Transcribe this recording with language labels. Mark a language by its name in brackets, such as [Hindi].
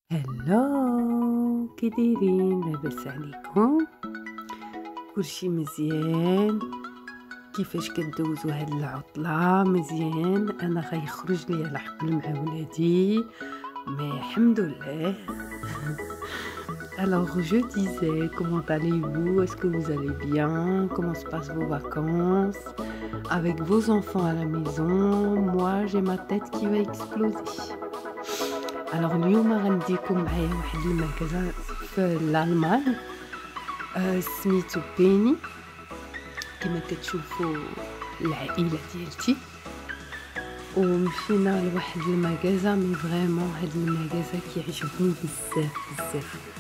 [Arabic] هلو كي دايرين لاباس عليكم كلشي مزيان كيفاش كدوزو هاد العطلة مزيان انا غيخرج لي الحقل مع ولادي مي الحمد لله. [French] Alors je disais, comment allez-vous? Est-ce que vous allez bien? Comment se passent vos vacances? Avec vos enfants à la maison, moi j'ai ma tête qui va exploser. [Arabic] Alors اليوم غنديكم معايا واحد المكان في الألمان سميتو بيني كما كتشوفوا العائلة ديالتي، ومشينا لواحد المغازا مي فريمون هاد المغازا كيعجبني بزاف بزاف.